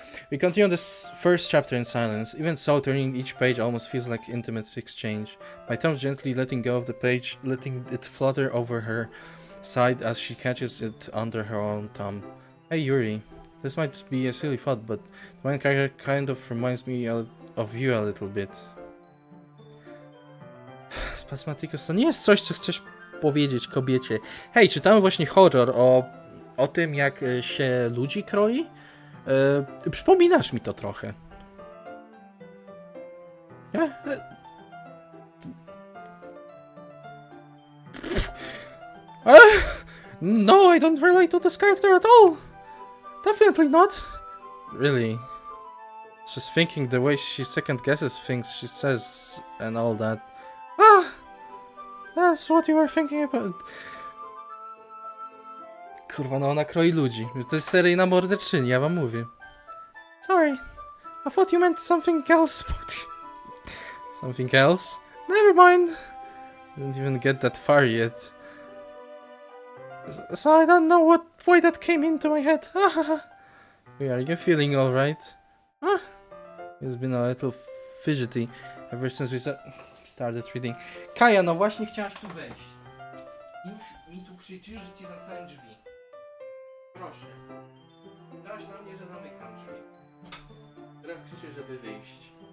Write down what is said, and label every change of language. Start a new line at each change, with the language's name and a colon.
English: We continue this first chapter in silence. Even so, turning each page almost feels like intimate exchange. My thumbs gently letting go of the page, letting it flutter over her side as she catches it under her own thumb. Hey Yuri, this might be a silly thought, but the main character kind of reminds me of you a little bit.
Polish: Spasmaticus to nie jest coś, co chcesz powiedzieć kobiecie. Hej, czytamy właśnie horror o tym, jak się ludzi kroi. Przypominasz mi to trochę.
English: No, I don't relate to this character at all. Definitely not. Really. Just thinking the way she second guesses things she says and all that. Ah, that's what you were thinking about.
Polish: Kurwa, no ona kroi ludzi. To jest seryjna morderczyni, ja wam mówię.
English: Sorry, I thought you meant something else. Something else? Never mind. Didn't even get that far yet. So I don't know why that came into my head. Are you feeling alright? It's been a little fidgety ever since we started reading.
Polish: Kaja, no właśnie chciałaś tu wejść. Już mi tu krzyczysz, że ci zamknąłem drzwi. Proszę. Dałaś na mnie, że zamykam drzwi. Teraz krzyczysz, żeby wyjść.